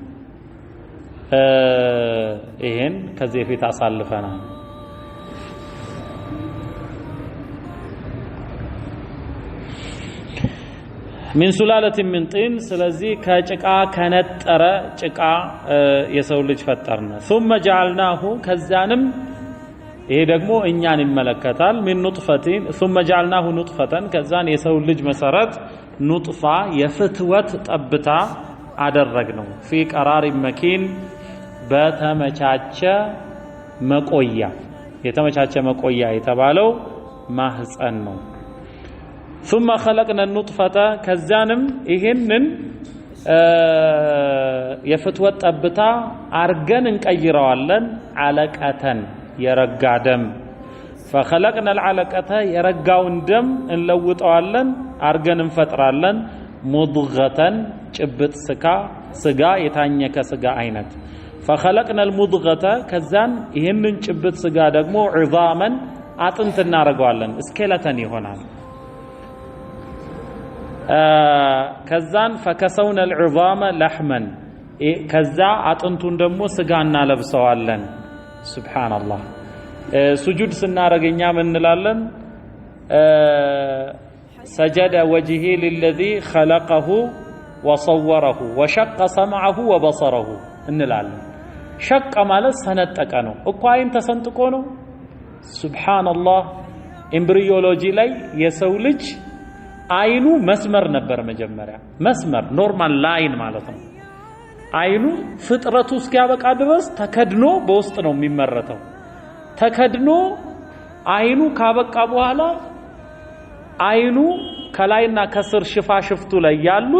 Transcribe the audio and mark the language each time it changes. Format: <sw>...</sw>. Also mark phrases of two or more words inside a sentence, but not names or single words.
<am>ይሄን ከዚህ በፊት አሳልፈናል።</am> <ar>من سلالة من طين</ar> <am>ስለዚህ ከጭቃ ከነጠረ ጭቃ የሰው ልጅ ፈጠርነ።</am> <ar>ثم جعلناه</ar> <am>ከዛንም ይሄ ደግሞ እኛን ይመለከታል።</am> <ar>من نطفة ثم جعلناه نطفة</ar> <am>ከዛን የሰው ልጅ መሰረት ኑጥፋ የፍትወት ጠብታ አደረግነው።</am> <ar>في قرار مكين</ar> <am>በተመቻቸ መቆያ የተመቻቸ መቆያ የተባለው ማህፀን ነው።</am> <ar>ثم خلقنا النطفة</ar> <am>ከዛንም ይሄንን የፍትወት ጠብታ አርገን እንቀይረዋለን علقة የረጋ ደም</am> <ar>فخلقنا العلقة</ar> <am>የረጋውን ደም እንለውጠዋለን አርገን እንፈጥራለን مضغة ጭብጥ ስጋ የታኘከ ስጋ አይነት</am> <ar>فخلقنا المضغة</ar> <am>ከዛን ይሄንን ጭብጥ ስጋ ደግሞ عظاما አጥንት እናረጋዋለን ስኬለተን ይሆናል ከዛን</am> <ar>فكسونا العظام لحما</ar> <am>ከዛ አጥንቱን ደግሞ ስጋ እናለብሰዋለን ሱብሃንአላህ ሱጁድ ስናረገኛ ምን እንላለን</am> <ar>سجد وجهي للذي خلقه وصوره وشق سمعه وبصره</ar> <am>እንላለን ሸቀ ማለት ሰነጠቀ ነው እኮ አይን ተሰንጥቆ ነው ሱብሃንአላህ ኤምብሪዮሎጂ ላይ የሰው ልጅ አይኑ መስመር ነበር መጀመሪያ መስመር</am> <en>normal line</en> <am>ማለት ነው አይኑ ፍጥረቱ እስኪያበቃ ድረስ ተከድኖ በውስጥ ነው የሚመረተው ተከድኖ አይኑ ካበቃ በኋላ አይኑ ከላይና ከስር ሽፋሽፍቱ ላይ ያሉት</am>